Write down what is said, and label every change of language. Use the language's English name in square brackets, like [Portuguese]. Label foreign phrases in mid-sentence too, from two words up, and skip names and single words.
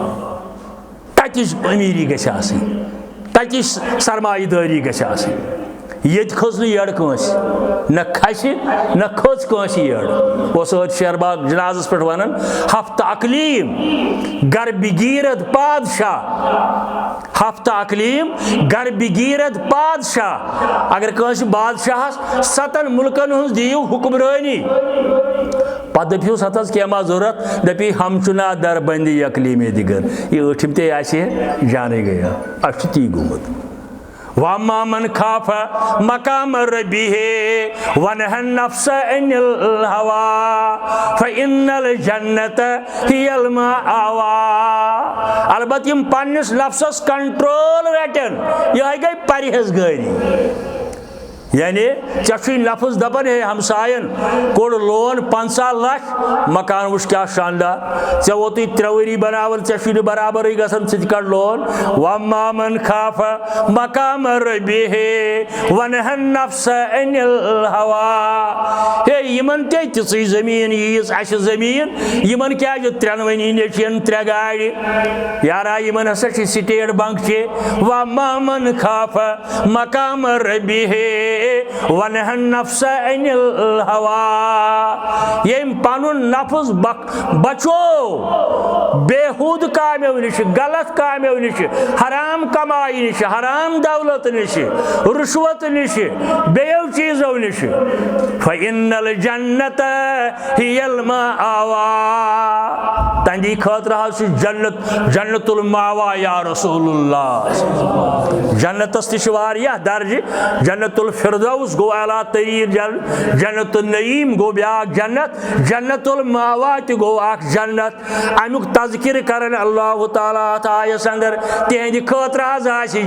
[Kashmiri] تتِچ أمیٖری گژھِ آسٕنۍ تتِچ سرمایہِ دٲری گژھِ آسٕنۍ ییٚتہِ کھٔژ نہٕ یٔڈ کٲنٛسہِ نہ کھسہِ نہ کھٔژ کٲنٛسہِ یٔڈ اوس ٲدۍ شیر باغ جنازس پٮ۪ٹھ ونان [Persian] ہفتہٕ اقلیٖم گر بگیٖرد بادشاہ ہفتہٕ اقلیٖم گر بگیٖرد بادشاہ [Kashmiri] اگر کٲنٛسہِ بادشاہس 7 مُلکن ہٕنٛز دِیِو حُکمرٲنی پتہٕ دٔپہوس ہتھ حظ کینٛہہ ما ضروٗرت دپی [Persian] ہم چُنا در بندی اقلیٖم دِگر [Kashmiri] یہِ ٲٹھِم تے آسہِ ہے جانے گیا اَسہِ چھُ تی گوٚمُت [Arabic] وَأَمَّا مَنْ خَافَ مَقَامَ رَبِّهِ وَنَهَا النَّفْسَ عَنِ الْهَوَىٰ فَإِنَّ الْجَنَّةَ هِيَ [Kashmiri] الْمَأْوَىٰ البتہ یِم پننِس نفسس کنٹرول رٹن یِہے گٔے پرہیزگٲری یعنی ژےٚ چھُے نفس دپان ہے ہمساین کوٚڑ لون 50 لچھ مکان وٕچھ کیٛاہ شاندار ژےٚ ووتُے 3 ؤری بناوان ژےٚ چھُے نہٕ برابرٕے گژھان ژٕ تہِ کڑ لون [Arabic] وَأَمَّا مَنْ خَافَ مَقَامَ رَبِّهِ وَنَهَا النَّفْسَ عَنِ الْهَوَىٰ [Kashmiri] ہے یِمن تے تِژٕے زٔمیٖن ییٖژ اَسہِ زٔمیٖن یِمن کیٛازِ 3 ؤنی نیچین 3 گاڑِ یارا یِمن ہسا چھِ سٹیٹ بنٛک چہِ [Arabic] وَأَمَّا مَنْ خَافَ مَقَامَ رَبِّهِ وَنَهَا النَّفْسَ عَنِ الْهَوَىٰ [Kashmiri] ییٚمۍ پنُن نفس بچو بےحوٗد کامیو نِش غلط کامیو نِش حرام کمایہِ نِش حرام دولت نِش رُشوت نِش بیٚیو چیٖزو نِش [Arabic] فَإِنَّ الْجَنَّةَ هِيَ الْمَأْوَىٰ [Kashmiri] تہنٛدی خٲطرٕ حظ چھُ جنت المأویٰ [Arabic] یا رسول اللہ [Kashmiri] جنتس تہِ چھِ واریاہ درجہِ جنت الفردوس گوٚو اعلیٰ تریٖن جنت النعیٖم گوٚو بیٛاکھ جنت جنت المأویٰ تہِ گوٚو اکھ جنت امیُک تذکرٕ کران اللہ تعالیٰ اتھ آیس اندر تِہنٛدِ خٲطرٕ حظ آسہِ